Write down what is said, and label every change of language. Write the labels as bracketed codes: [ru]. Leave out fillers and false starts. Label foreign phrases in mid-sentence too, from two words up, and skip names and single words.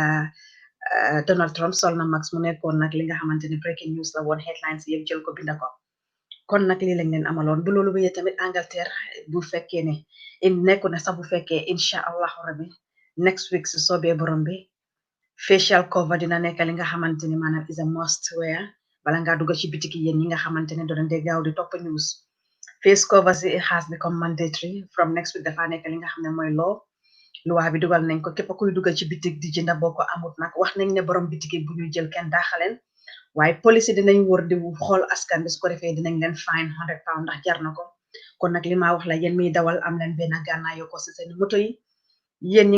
[wo] Donald Trump sol na max mu nekkoon nag li nga xamante ne [en] breaking news [wo] la woon headlines yëpp jël ko binda ko kon nag lii lañ leen amaloon bu loolu wéyee tamit Angleterre bu fekkee ne nekku na sax bu fekkee [ar] إن شاء الله ربي [en] next week [wo] si soobee borom bi [en] facial cover [wo] dina nekk li nga xamante ni maanaam [en] is a must wear [wo] bala ngaa dugg ci bitiki yéen ñi nga xamante ne doon dee gaaw di topp news [en] face cover [wo] si [en] it has become mandatory from next week [wo] dafa nekk li nga xam ne mooy loi bi dugal nañ ko képp kuy dugal ci bitik di jënda boo ko amut nag wax nañ ne borom bitiki bu ñu jël kenn daaxaleen waaye police dinañ wër di xool askan bi su ko defee dinañ leen fine £100 ndax jar na ko kon nag li ma wax la yéen miy dawal am leen benn gànnaayo ko si seen moto yi yéen ñi